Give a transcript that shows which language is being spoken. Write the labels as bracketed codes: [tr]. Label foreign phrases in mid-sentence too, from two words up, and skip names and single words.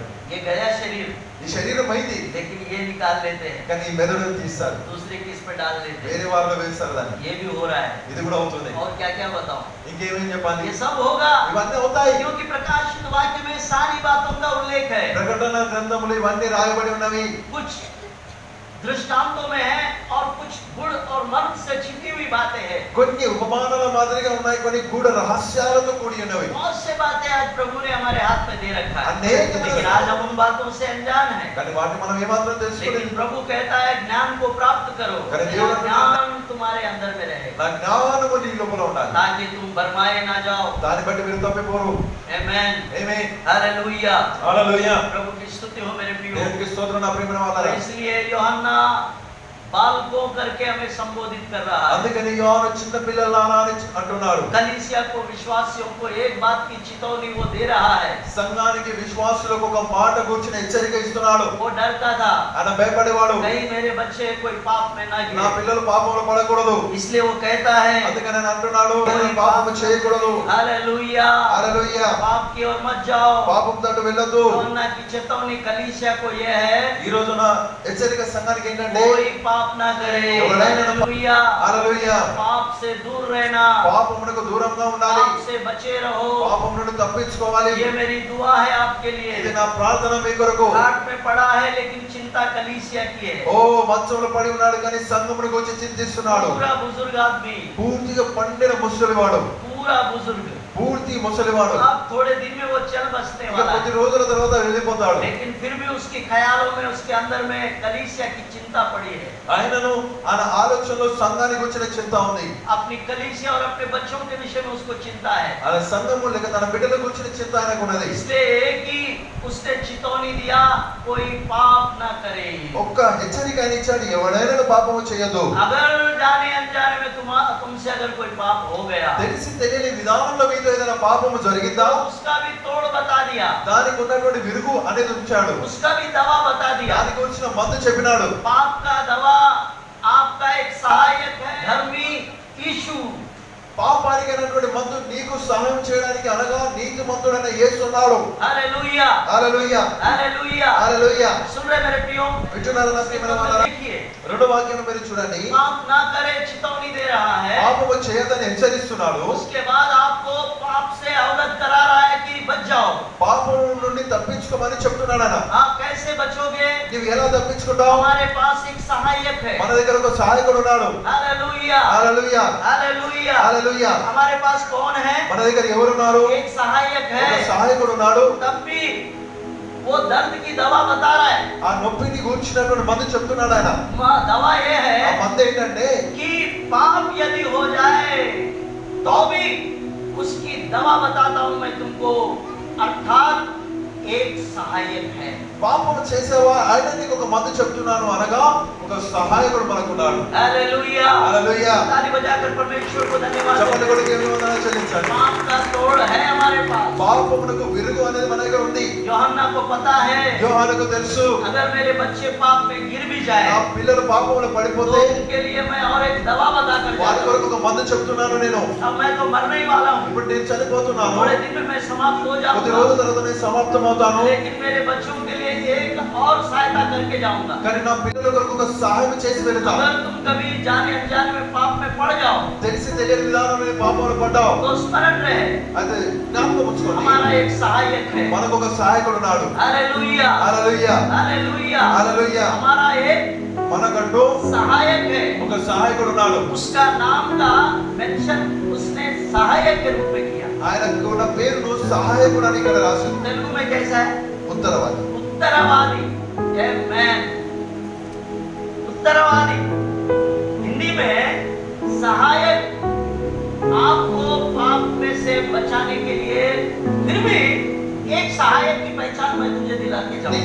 [hi] ये गया शरीर, [te] ఈ శరీరం అయింది, [hi] लेकिन ये निकाल लेते हैं, [te] కానీ ఈ మెదడును తీస్తారు, [hi] दूसरे किस पे डाल लेते [te] వేరే [hi] हैं। [te] వారిలో వేస్తారు దాన్ని. [hi] ये भी हो रहा है। [te] ఇది కూడా అవుతుంది. [hi] और क्या क्या बताऊं, [te] ఇంకేమేం చెప్పాలి? [hi] ये सब होगा [te] ఇవన్నీ అవుతాయి. [hi] क्योंकि प्रकाशित वाक्य में सारी बातों का उल्लेख है। [te] ప్రకటన గ్రంథములు ఇవన్నీ రాయబడి ఉన్నవి. [hi] कुछ दृष्टांतों में है और कुछ गुण और मर्म से छिपी हुई बातें हैं। [te] కొన్ని ఉపమానాల మాదిరిగా ఉన్నాయి, కొన్ని గూఢ రహస్యాలతో కూడి ఉన్నవి. [hi] बहुत से बातें आज प्रभु ने हमारे हाथ में दे रखा है, अनेक लेकिन आज हम उन बातों से अनजान हैं। [te] కానీ వాటిని మనం ఏమాత్రం [hi] लेकिन [te] తెలుసుకోలేదు. [hi] प्रभु कहता है ज्ञान को प्राप्त करो, अरे देव- ज्ञान तुम्हारे अंदर में रहे, [te] నా జ్ఞానము నీ లోపల ఉండాలి. [hi] ताकि तुम भरमाए ना जाओ। [te] దాన్ని బట్టి మీరు తప్పిపోరు. [hi] आमेन, [te] ఆమేన్. [hi] हालेलुया। [te] హల్లెలూయా. [hi] प्रभु की स्तुति हो मेरे प्रियो। [te] దేవునికి స్తోత్రం నా ప్రియమైన [hi] और [te] వాళ్ళారా. [hi] इसलिए यूहन्ना बालकों करके हमें संबोधित कर रहा है। [te] అందుకని యోహాను చిన్న పిల్లలారా అని అంటున్నాడు. [hi] कलीसिया को, विश्वासियों को एक बात की चेतावनी वो दे रहा है। [te] సంఘానికి విశ్వాసులకు ఒక మాట గురించిన హెచ్చరిక ఇస్తున్నాడు. [hi] वो डरता था, [te] ఆయన భయపడేవాడు. [hi] कहीं मेरे बच्चे कोई पाप में ना [te] నా [hi] गिरे, [te] పిల్లలు పాపంలో పడకూడదు. [hi] इसलिए वो कहता है [te] అందుకని ఆయన అంటున్నాడు, నేను పాపము చేయకూడదు. [hi] हालेलुया, [te] హల్లెలూయా. [hi] पाप की ओर मत जाओ। [te] పాపం తట్టు వెళ్ళొద్దు. [hi] यूहन्ना की चेतावनी कलीसिया को यह है, [te] ఈ రోజున హెచ్చరిక సంఘానికి ఏంటంటే [hi] कोई पाप ना करे। हालेलुया, [te] హల్లెలూయా. [hi] पाप से दूर रहना, [te] పాపమునకు దూరంగా ఉండాలి. [hi] पाप से बचे रहो। [te] పాపం నుండి తప్పించుకోవాలి. [hi] ये मेरी दुआ है आपके [te] ఇది [hi] लिए। [te] నా ప్రార్థన మీ కొరకు. [hi] घाट में पड़ा है लेकिन चिंता कलीसिया की है। [te] ఓ మంచంలో పడి ఉన్నాడు కానీ సంఘమును గురించి చింతిస్తున్నాడు. [hi] पूरा बुजुर्ग आदमी, [te] పూర్తిగా పండిన ముసలివాడు, [hi] पूरा बुजुर्ग, [te] పూర్తి ముసలివాడు. [hi] अब थोड़े दिन में वो चल बसने [te] ఇక [hi] वाला [te] కొద్ది [hi] है, [te] రోజుల తర్వాత వెళ్ళిపోతాడు. [hi] लेकिन फिर भी उसके ख्यालों में, उसके अंदर में कलीसिया की चिंता पड़ी है। [te] ఆయనను ఆయన ఆలోచనలో సంఘానికి వచ్చిన చింత ఉంది. [hi] अपनी कलीसिया और अपने बच्चों के विषय में उसको चिंता है। [te] ఆయన సంఘము లేక తన బిడ్డలకు వచ్చిన చింత ఆయనకు ఉన్నది. [hi] इसलिए एक ही उसने चेतावनी दिया, कोई पाप ना करे। [te] ఒక్క హెచ్చరిక ఆయన ఇచ్చాడు, ఎవడైనా పాపము చేయొద్దు. [hi] अगर जाने अनजाने में तुमसे अगर कोई पाप हो गया, [te] తెలిసి తెలియని విధానంలో మీతో ఏదైనా పాపము జరిగిందా, [hi] तो उसका भी तोड़ बता दिया, [te] దానికి ఉన్నటువంటి విరుగు అనేది ఉంచాడు. [hi] उसका भी दवा बता दिया। [te] దానికి వచ్చిన మందు చెప్పినాడు. [hi] पाप का दवा आपका एक सहायक है, धर्मी यीशु। [te] పాపానికి అయినటువంటి మందు నీకు సహాయం చేయడానికి అనగా నీతి మంతుడైన యేసు ఉన్నాడు. [hi] हालेलुया, [te] హల్లెలూయా. [hi] हालेलुया। [te] హల్లెలూయా. [hi] सुन रहे मेरे प्रियो, [te] వింటున్నారా నా ప్రియమైన వాళ్ళారా? [hi] देखिए, [te] రెండో వాక్యం మీరు చూడండి. [hi] पाप ना करे चेतावनी दे रहा है, [te] పాపము చేయదని హెచ్చరిస్తున్నాడు. [hi] उसके बाद आपको पाप से अवगत करा रहा है कि बच जाओ। [te] పాపం నుండి తప్పించుకోమని చెప్తున్నాడు ఆయన. [hi] आप कैसे बचोगे? [te] నువ్వు ఎలా తప్పించుకుంటావు? [hi] हमारे पास एक सहायक है। [te] మన దగ్గర ఒక సహాయకుడు ఉన్నాడు. [hi] हालेलुया, [te] హల్లెలూయా. [hi] हालेलुया। [te] హల్లెలూయా. [hi] हमारे पास कौन है? [te] మన దగ్గర ఎవరున్నారు? [hi] एक सहायक [te] ఒక [hi] है। [te] సహాయకుడు ఉన్నాడు. [hi] तब भी वो दर्द की दवा बता रहा है। [te] ఆ నొప్పిని గురించినటువంటి మందు చెప్తున్నాడు ఆయన. [hi] दवा ये [te] ఆ [hi] है [te] మందు ఏంటంటే [hi] कि पाप यदि हो जाए तो भी उसकी दवा बताता हूं मैं तुमको, अर्थात एक सहायक है। [te] పాపం చేసేవా ఆయన నీకు ఒక మందు చెప్తున్నాను అనగా ఒక సహాయకుడు మనకున్నాడు. [hi] हालेलुया, [te] హల్లెలూయా. [hi] ताली बजाकर परमेश्वर को धन्यवाद [te] చెప్పండి [hi] दें। [te] కూడా దేవుని వందనాలు చెల్లించండి. [hi] पाप का तोड़ है हमारे पास। [te] పాపమునకు విరుగు అనేది మన దగ్గర ఉంది. [hi] యోహన్నా को पता है, [te] యోహానుకు తెలుసు, [hi] अगर मेरे बच्चे पाप में गिर भी [te] నా [hi] जाए [te] పిల్లలు పాపములో [hi] तो [te] పడిపోతే [hi] उनके लिए मैं और एक दवा बता कर [te] వారి [hi] जाता [te] కొరకు ఒక మందు చెప్తున్నాను నేను. [hi] हूं। अब मैं तो मरने ही वाला हूं, [te] ఇప్పుడు నేను చనిపోతున్నాను, [hi] थोड़े दिन में मैं समाप्त हो [te] కొద్ది [hi] जाऊंगा, [te] రోజుల తర్వాత నేను సమాప్తమవుతాను. [hi] लेकिन मेरे बच्चों के लिए एक और सहायता करके जाऊंगा। [te] కానీ నా పిల్లల కొరకు ఒక సహాయం చేసి వెళ్తాను. [hi] अगर तुम कभी जाने अनजाने में पाप में पड़ जाओ [te] తెలిసి తెలియని విధానంలో పాపంలో పడ్డావు [hi] तो स्मरण रहे, [te] అయితే జ్ఞాపకం ఉంచుకోండి, [hi] हमारा एक सहायक है। [te] మనకు ఒక సహాయకుడు ఉన్నాడు. [hi] हालेलुया, [te] హల్లెలూయా. [hi] हालेलुया। [te] హల్లెలూయా. [hi] हमारा एक [te] మనకంటూ [hi] सहायक है, [te] ఒక సహాయకుడు ఉన్నాడు. [hi] उसका नाम का मेंशन उसने सहायक के रूप में किया। [te] ఆయనకు ఉన్న పేరును సహాయకుడు అని ఇక్కడ రాసింది. [hi] तेलुगु में कैसा है? [te] ఉత్తరవాది. [hi] उत्तरवादी। आमेन, उत्तरवादी। हिंदी में सहायक आपको पाप में से बचाने के लिए, फिर भी एक सहायक की पहचान मैं तुझे दिला के जाऊंगा।